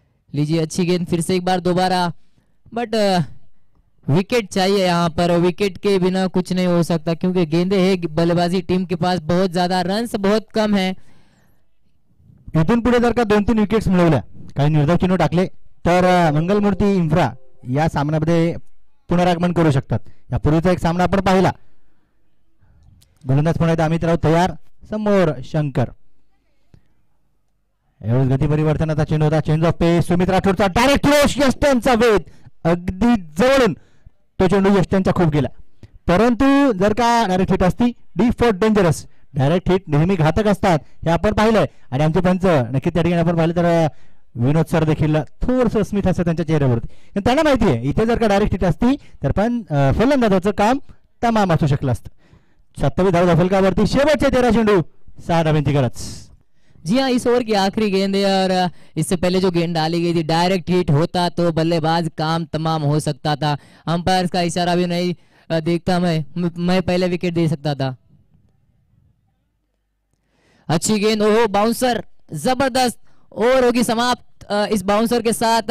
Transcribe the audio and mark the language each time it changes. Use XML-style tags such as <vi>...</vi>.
<hi>लीजिए अच्छी गेंद फिर से एक बार दोबारा, बट विकेट चाहिए यहाँ पर. विकेट के बिना कुछ नहीं हो सकता क्योंकि गेंदे है बल्लेबाजी टीम के पास बहुत ज्यादा, रन्स बहुत कम है.</hi> <mr>इथून पुढे जर का 2-3 विकेट्स मिळवल्या, काही निर्धाव चिन्ह टाकले तर मंगलमूर्ती इन्फ्रा या सामन्यामध्ये पुनरागमन करू शकतात. यापूर्वीचा एक सामना आपण पाहिला. गोलंदाज पुन्हा अमित राऊत तयार, समोर शंकर. एवढं गती परिवर्तनाचा चेंडू होता, change of Paes. Sumit राठोडचा direct throw, यष्टनचा वेध अगदी जवळून तो चेंडू यष्टनचा खूप गेला, परंतु जर का डायरेक्ट हिट असती, D for dangerous. Direct hit नेहमी घातक असतात हे आपण पाहिलंय आणि आमचे पंच नक्की त्या ठिकाणी आपण पाहिलं तर विनोद सर देखील थोडंसं स्मित असतं त्यांच्या चेहऱ्यावरती. त्यांना माहिती आहे इथे जर का डायरेक्ट हिट असती तर पण फलंदाजाचं काम तमाम असू शकलं असतं. 27 धाव फलकावरती शेवटचे 13 चेंडू 6 धावांची गरज.</mr> <hi>जी हाँ, इस ओवर की आखिरी गेंद है और इससे पहले जो गेंद डाली गई थी डायरेक्ट हिट होता तो बल्लेबाज काम तमाम हो सकता था. अंपायर का इशारा भी नहीं देखता मैं पहले विकेट दे सकता था. अच्छी गेंद, ओहो बाउंसर जबरदस्त. ओवर होगी समाप्त इस बाउंसर के साथ।</hi>